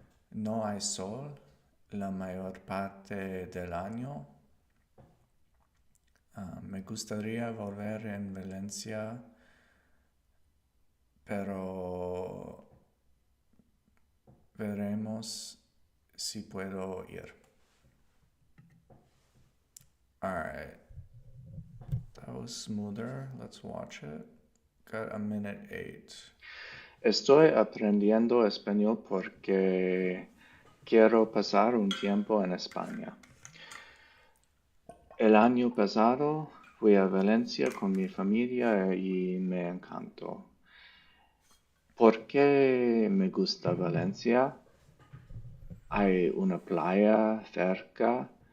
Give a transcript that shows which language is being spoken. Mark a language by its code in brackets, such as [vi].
[es] No hay sol la mayor parte del año. Me gustaría volver en Valencia, pero veremos si puedo ir. [en] Alright, that was smoother. Let's watch it. Got a minute 8. [es] Estoy aprendiendo español porque quiero pasar un tiempo en España. El año pasado fui a Valencia con mi familia y me encantó. ¿Por qué me gusta Valencia? Hay una playa cerca.